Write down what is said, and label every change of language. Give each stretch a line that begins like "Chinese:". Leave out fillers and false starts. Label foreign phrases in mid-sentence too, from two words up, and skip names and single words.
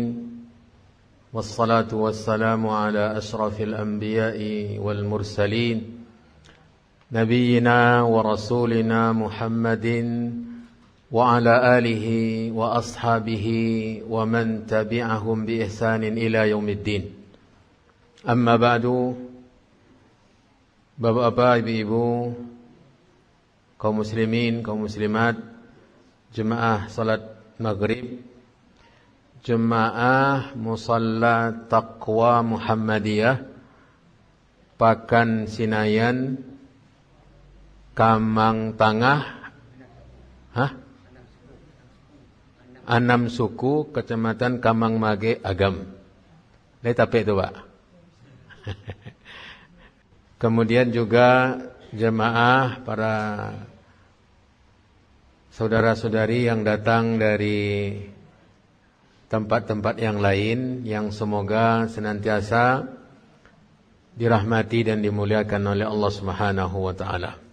Arabic: والصلاة والسلام على أشرف الأنبياء والمرسلين نبينا ورسولنا محمد وعلى آله وأصحابه ومن تبعهم بإحسان إلى يوم الدين. أما بعد.
Indonesian: Bapak-bapak, ibu-ibu, kaum muslimin, kaum muslimat, jemaah salat maghrib, jemaah musalla taqwa Muhammadiyah Pakan Sinayan, Kamang Tangah, Anam Suku, Kecamatan Kamang Mage, Agam. Ini tapi itu, Pak. Kemudian juga jemaah para saudara-saudari yang datang dari tempat-tempat yang lain, yang semoga senantiasa dirahmati dan dimuliakan oleh Allah
Arabic: سبحانه وتعالى.